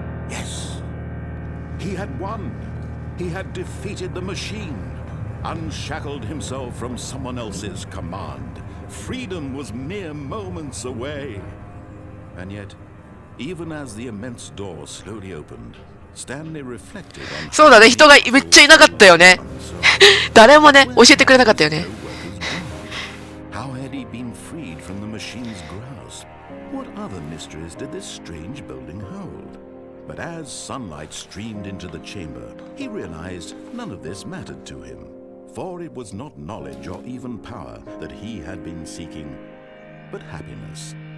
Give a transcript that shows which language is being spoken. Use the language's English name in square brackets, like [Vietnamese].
[English] Yes. He had won. He had defeated the machine, unshackled himself from someone else's command. Freedom was mere moments away. And yet, even as the immense door slowly opened, Stanley reflected on... [Japanese] そうだね、人がめっちゃいなかったよね。誰もね、教えてくれなかったよね。 [English] How had he been freed from the machine's grasp? What other mysteries did this strange building hold? But as sunlight streamed into the chamber, he realized none of this mattered to him. For it was not knowledge or even power that he had been seeking, but happiness.